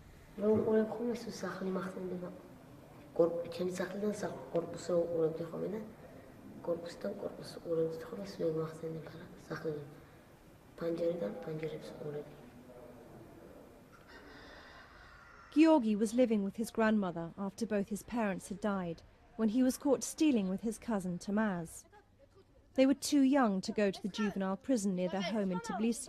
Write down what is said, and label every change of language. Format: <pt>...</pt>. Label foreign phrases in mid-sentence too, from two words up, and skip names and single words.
<ka>მეუყურებ ხოლმე ეს სახლი მახსენდება. ჩემი სახლიდან კორპუსზე უყურებდი ხოლმე და კორპუსიდან კორპუსს უყურებდი ხოლმე სულ მახსენდება რა სახლიდან. პანჯერიდან პანჯერებს უყურებდი.</ka> <en>Georgi was living with his grandmother after both his parents had died when he was caught stealing with his cousin Tamaz. They were too young to go to the juvenile prison near their home in Tbilisi.</en>